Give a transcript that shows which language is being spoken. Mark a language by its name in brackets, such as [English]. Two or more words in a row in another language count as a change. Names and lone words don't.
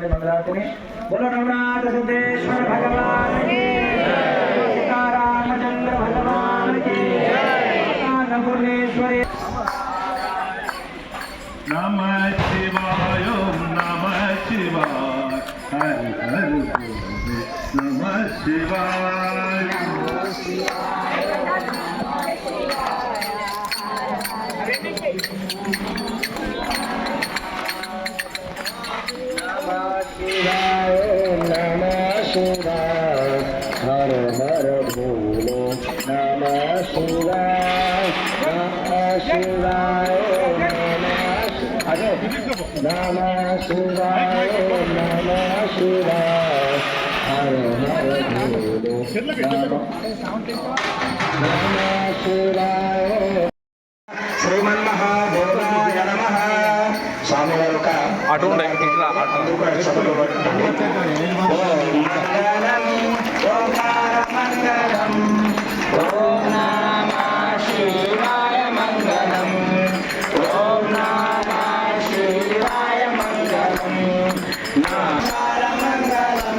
[Telugu] మంగళారతిని బోలో నవనాథ సిద్ధేశ్వర భగవానికి, సీతారామచంద్ర భగవానికి, అన్నపూర్ణేశ్వరి. [Sanskrit] నమః శివాయ నమః శివాయ హరి హరి నమః శివాయ. [Hindi] हर हर भोले [Sanskrit] नमः शिवाय नमः शिवाय नमः शिवाय नमः शिवाय [Hindi] हर हर भोले [Sanskrit] नमः शिवाय. శ్రీమన్మహాదేవాయ నమః. [Telugu] స్వామి వారు ఒక మంగళం ఓంకార మంగళం [Sanskrit] ఓం నమః శివాయ [Telugu] మంగళం [Sanskrit] ఓం నమః శివాయ [Telugu] మంగళం ఓంకార మంగళం